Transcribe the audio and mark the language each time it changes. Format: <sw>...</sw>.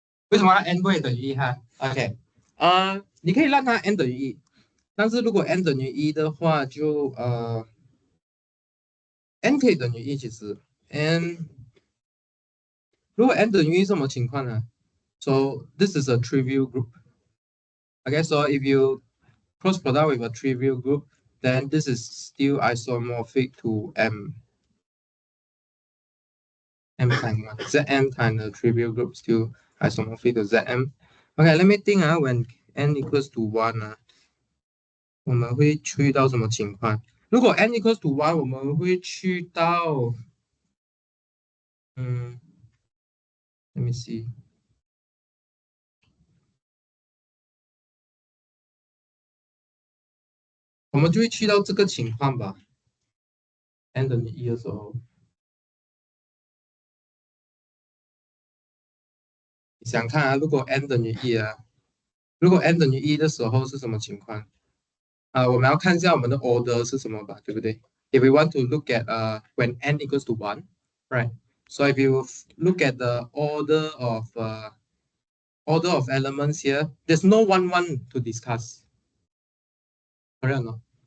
<zh>为什么 n 不会等于1哈？OK，你可以让它 n 等于1，但是如果 n 等于1的话，就n 可以等于1，其实 n 如果 n 等于1什么情况呢？</zh> <en>So this is a trivial group. Okay, so if you cross product with a trivial group, then this is still isomorphic to m times 1. Zm times the trivial group still isomorphic to Zm. Okay, let me think when n equals to 1</en> <zh>我们会去到什么情况？如果 n</zh> <en>equals to</en> <zh>1，我们会去到</zh> <en>let me see。</en> <zh>我们就会去到这个情况吧。n 等于1的时候，你想看啊？如果 n 等于1啊，如果 n 等于1的时候是什么情况？我们要看一下我们的 order 是什么吧，对不对？</zh> <en>If we want to look at when n equals to 1, right? So if you look at the order of elements here, there's no 1 to discuss. Correct or not?</en>